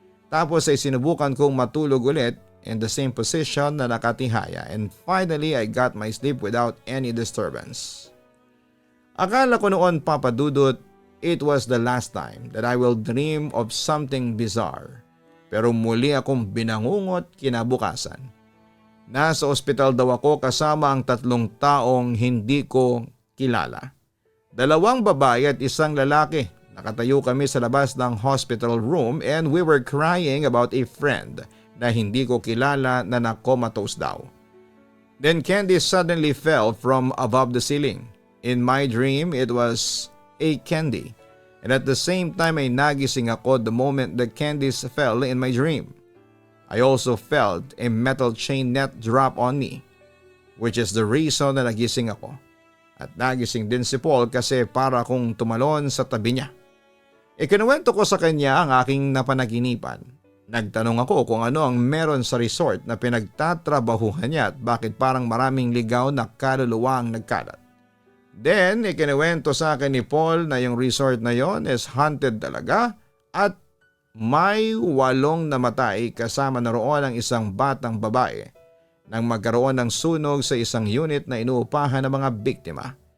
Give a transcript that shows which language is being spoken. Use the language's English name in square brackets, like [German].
[Filipino] Tapos ay sinubukan kong matulog ulit [English] in the same position [Filipino] na nakatihaya [English] and finally I got my sleep without any disturbance. [Filipino] Akala ko noon, [English] Papa Dudut, it was the last time that I will dream of something bizarre. [Filipino] Pero muli akong binangungot kinabukasan. Nasa ospital daw ako kasama ang 3 taong hindi ko kilala. 2 babae at 1 lalaki. Nakatayo kami sa labas ng hospital room [English] and we were crying about a friend [Filipino] na hindi ko kilala na na-comatose daw. [English] Then Candice suddenly fell from above the ceiling. In my dream, it was a Candy. And at the same time [Filipino] ay nagising ako [English] the moment that Candice fell in my dream. I also felt a metal chain net drop on me, which is the reason [Filipino] na nagising ako. At nagising din si Paul kasi para akong tumalon sa tabi niya. Ikinuwento ko sa kanya ang aking napanaginipan. Nagtanong ako kung ano ang meron sa resort na pinagtatrabahuhan niya at bakit parang maraming ligaw na kaluluwa ang nagkalat. Then, ikinuwento sa akin ni Paul na yung resort na yon [English] is haunted [Filipino] talaga at may 8 namatay kasama na roon ang isang batang babae nang magkaroon ng sunog sa isang unit na inuupahan ng mga biktima.